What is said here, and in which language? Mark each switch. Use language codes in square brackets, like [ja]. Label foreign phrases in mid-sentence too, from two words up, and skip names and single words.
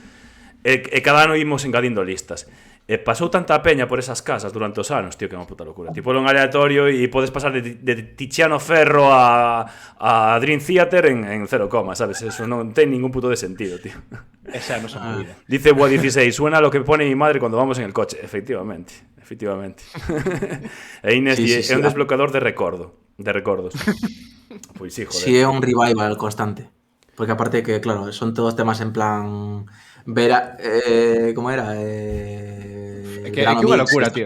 [gl] E cada ano imos engadindo listas. Pasou tanta peña por esas casas durante os anos, tío, que é unha puta locura. Tipo, en aleatorio e podes pasar de Tiziano Ferro a Dream Theater en 0, sabes? Eso non ten ningún puto de sentido, tío. Esa non se movida. [es] Dice Boa 16, suena lo que pone mi madre cuando vamos en el coche. Efectivamente. [gl] E Inés é un desbloqueador de recordos. Pois sí, joder. Sí, é un revival constante. Porque aparte que, claro, son todos temas en plan... ¿cómo era? Que unha locura, tío.